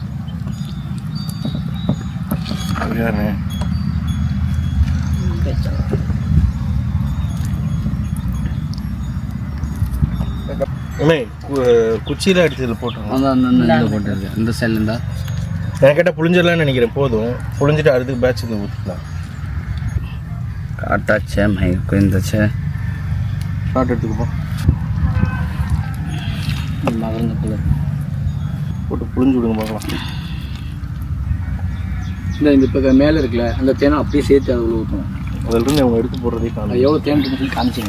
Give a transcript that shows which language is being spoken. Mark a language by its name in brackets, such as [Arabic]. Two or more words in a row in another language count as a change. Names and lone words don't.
[Tamil] அப்படியாண்ணே. அண்ணே குச்சியில் அடிச்சதில் போட்டோம். அந்த போட்டுருக்கு இந்த சைடில் இருந்தா நான் கேட்டால் புளிஞ்சிடலான்னு நினைக்கிறேன். போதும், புளிஞ்சிட்டு அடுத்துக்கு பேட்ச் இங்கே ஊற்றிக்கலாம். [Gujarati] કાટા છે ભાઈ કોઈ છે [Tamil] ஷார்ட் எடுத்துக்கப்போம். மகரந்த கலர் போட்டு புளிஞ்சு விடுங்க பார்க்கலாம். இந்த இப்போ மேலே இருக்குல்ல அந்த தேனை அப்படியே சேர்த்து அதில் ஊற்றணும். அதிலிருந்து அவங்க எடுத்து போடுறதே காணும். எவ்வளோ தேன் சொல்லி காமிச்சிங்க.